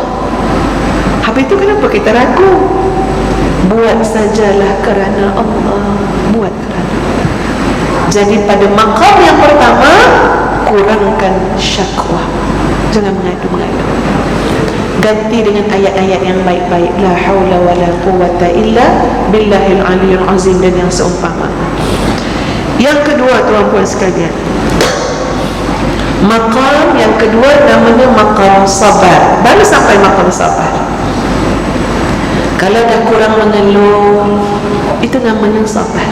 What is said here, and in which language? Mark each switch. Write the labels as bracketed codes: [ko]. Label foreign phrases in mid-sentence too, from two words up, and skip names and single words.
[ms] Habis itu kenapa kita ragu? Buat sajalah kerana Allah. Buat kerana. Jadi pada maqam yang pertama, kurangkan syakwa. Jangan mengadu-ngadu. Ganti dengan ayat-ayat yang baik-baik. [ar] لا حول ولا قوة إلا بالله العلي العظيم [ms] dan yang seumpama. Yang kedua tuan-puan sekalian, maqam yang kedua namanya maqam sabar. Baru sampai maqam sabar. Kalau dah kurang mengeluh, itu namanya sabar.